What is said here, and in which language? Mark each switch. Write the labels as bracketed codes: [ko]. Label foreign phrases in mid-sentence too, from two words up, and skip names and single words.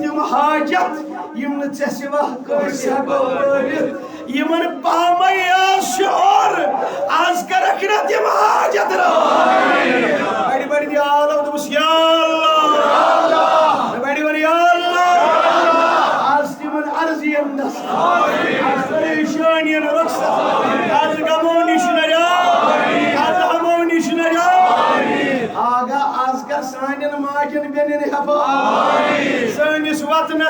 [ks] حاجت یم نہ ژے سوا کٲنٛسہِ ہٮ۪کو بٲوِتھ یمن پامے آز شعور آز کرکھ نہ تِم حاجت بڑی بڑی دی عالم دوٚپُس یا اللہ بڑی بڑی یا اللہ آز تِمن عرض یِنس آز پریشٲنین رخصت آز غمو نِش نجات آز ہمو نِش نجات آگاہ آز کر سانٮ۪ن ماجن بیٚنٮ۪ن حفاظت سٲنِس وطنس